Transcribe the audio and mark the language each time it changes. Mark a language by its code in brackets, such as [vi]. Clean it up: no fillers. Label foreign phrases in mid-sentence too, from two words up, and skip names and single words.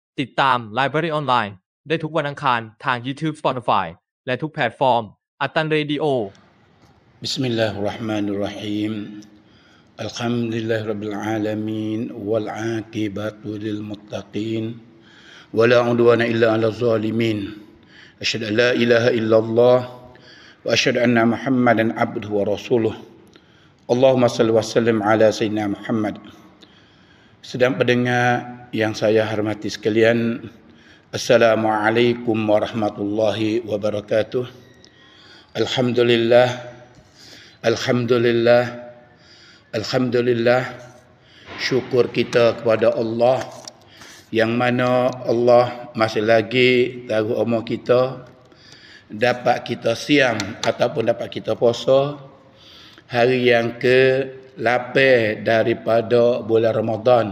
[th] ติดตาม Library Online ได้ทุกวันอังคารทาง YouTube Spotify และทุกแพลตฟอร์มอัตตันเรดิโอ [ar] بسم الله الرحمن الرحيم الحمد لله رب العالمين والعاقبة للمتقين ولا عدوان إلا على الظالمين. أشهد أن لا إله إلا الله وأشهد أن محمدا عبده ورسوله. اللهم صل وسلم على سيدنا محمد. [ms] Sedang pendengar yang saya hormati sekalian, [ar] السلام عليكم ورحمة الله وبركاته. [ms] Alhamdulillah, Alhamdulillah, syukur kita kepada Allah yang mana Allah masih lagi taruh umur kita, dapat kita siam ataupun dapat kita puasa hari yang ke-8 daripada bulan Ramadan.